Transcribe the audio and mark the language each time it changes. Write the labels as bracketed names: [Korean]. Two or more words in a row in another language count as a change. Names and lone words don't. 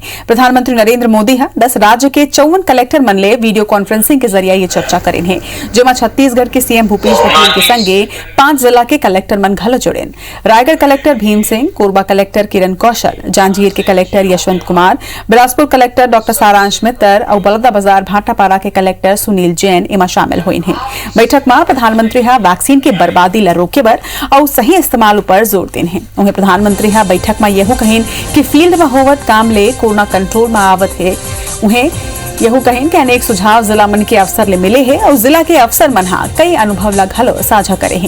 [Chhattisgarhi] प्रधानमंत्री नरेंद्र मोदी हा 10 राज्य के 54 कलेक्टर मन ले वीडियो कॉन्फ्रेंसिंग के जरिए ये चर्चा करेन है, जेमा छत्तीसगढ़ के सीएम भूपेश बघेल के संगे 5 जिला के कलेक्टर मन घलो जुड़ेन। रायगढ़ कलेक्टर भीम सिंह, कोरबा कलेक्टर किरण कौशल, जांजगीर के कलेक्टर यशवंत कुमार, बिलासपुर कलेक्टर डॉक्टर सारांश मित्तर और बलौदा बाजार भाटापारा के कलेक्टर सुनील जैन इमा शामिल हुए हैं। बैठक में प्रधानमंत्री हा वैक्सीन के बर्बादी ला रोके बर और सही इस्तेमाल पर जोर देन है। उन्हें प्रधानमंत्री हा बैठक में यह कहेन कि फील्ड में होवत काम ले कोरोना कंट्रोल में आवत है। उन्हें यह कहेन कि अनेक सुझाव जिला मन के अफसर ले मिले हैं और जिला के अफसर मन हा कई अनुभव ला घलो साझा करे हैं।